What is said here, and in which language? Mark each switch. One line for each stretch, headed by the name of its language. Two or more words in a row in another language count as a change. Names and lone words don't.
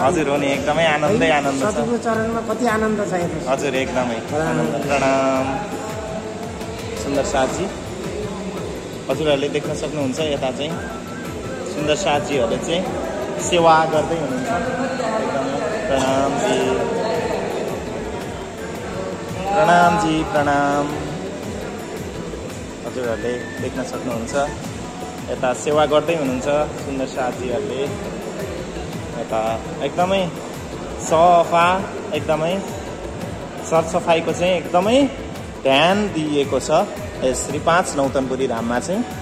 Nepali: हजुर हो नि, एकदमै आनन्दै आनन्द छ। सतगुरु चरणमा कति आनन्द छ हजुर, एकदमै आनन्द। प्रणाम सुन्दर साथी हजुरहरूले देख्न सक्नुहुन्छ। यता चाहिँ सुन्दर साथीहरूले चाहिँ सेवा गर्दै हुनुहुन्छ। एकदमै प्रणाम जी, प्रणाम जी, प्रणाम। हजुरहरूले देख्न सक्नुहुन्छ यता सेवा गर्दै हुनुहुन्छ सुन्दर साथीहरूले। यता एकदमै सफा, एकदमै सरसफाइको चाहिँ एकदमै ध्यान दिइएको छ यस श्री 5 नौतनपुरी धाममा चाहिँ।